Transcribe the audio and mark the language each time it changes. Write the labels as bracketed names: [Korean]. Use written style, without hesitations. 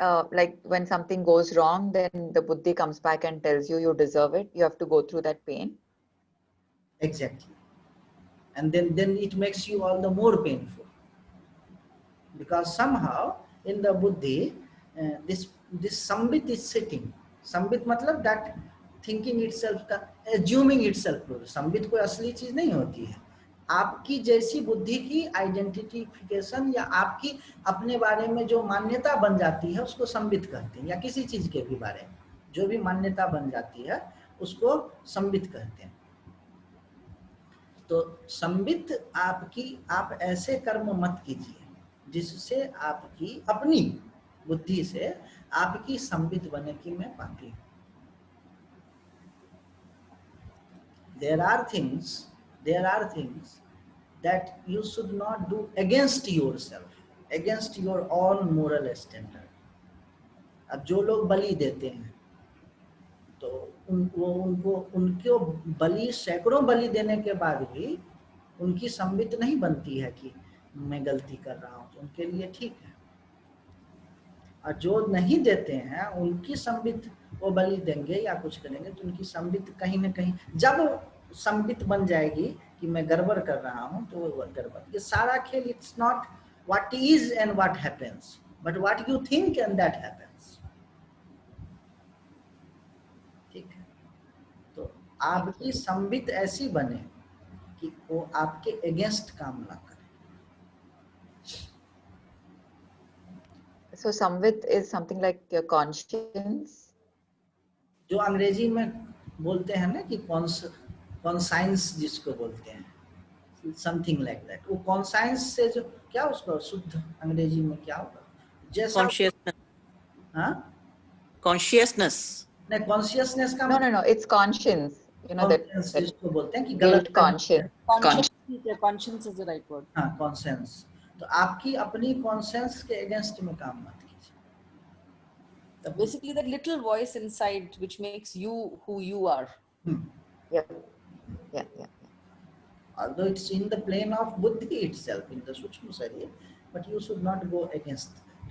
[English] Like when something goes wrong, then the buddhi comes back and tells you deserve it. You have to go through that pain. Exactly. And then it makes you all the more painful, because somehow in the buddhi this sambit is sitting. Sambit [Hindi] मतलब [English] that thinking itself, assuming itself. [Hindi] sambit कोई असली चीज नहीं होती है। आपकी जैसी बुद्धि की आइडेंटिफिकेशन या आपकी अपने बारे में जो मान्यता बन जाती है उसको संबित कहते हैं, या किसी चीज के भी बारे में जो भी मान्यता बन जाती है उसको संबित कहते हैं। तो संबित आप ऐसे कर्म मत कीजिए जिससे आपकी अपनी बुद्धि से आपकी संबित बने कि मैं पापी हूं। [English] There are things that you should not do against yourself, against your own moral standard. [Hindi] अब जो लोग बलि देते हैं तो उनको बलि, सैकड़ों बलि देने के बाद भी उनकी संबित नहीं बनती है कि मैं गलती कर रहा हूँ, तो उनके लिए ठीक है। और जो नहीं देते हैं उनकी संबित, वो बलि देंगे या कुछ करेंगे तो उनकी संबित कहीं ना कहीं, जब संबित बन जाएगी कि मैं गड़बड़ कर रहा हूँ तो वो गड़बड़। ये सारा खेल, [English] It's not what is and what happens but what you think and that happens. [Hindi] ठीक है, तो आपकी संबित ऐसी बने कि वो आपके अगेंस्ट काम ना करे। [English] So samvit is something like your conscience. [Hindi] जो अंग्रेजी में बोलते हैं ना कि कॉन्साइंस जिसको बोलते हैं, [English] Something like that. [Hindi] वो कॉन्साइंस से जो, क्या उसको शुद्ध अंग्रेजी में क्या होगा, जैसा [English] consciousness, [Hindi] हाँ [English] consciousness, [Hindi] नहीं, कॉन्शियसनेस का [English] No, it's conscience. You know that [Hindi] जिसको बोलते हैं कि [English] guilt [Hindi] गलत [English] conscience. Conscience is the right word. [Hindi] हाँ, कॉन्सेंस। तो आपकी अपनी कॉन्सेंस के अगेंस्ट में काम मत कीजिए। [English] Basically, that little voice inside which makes you who you are. Yeah. Although it's in the plane of buddhi itself, in the Sukshma Sharir, but you should not go against that.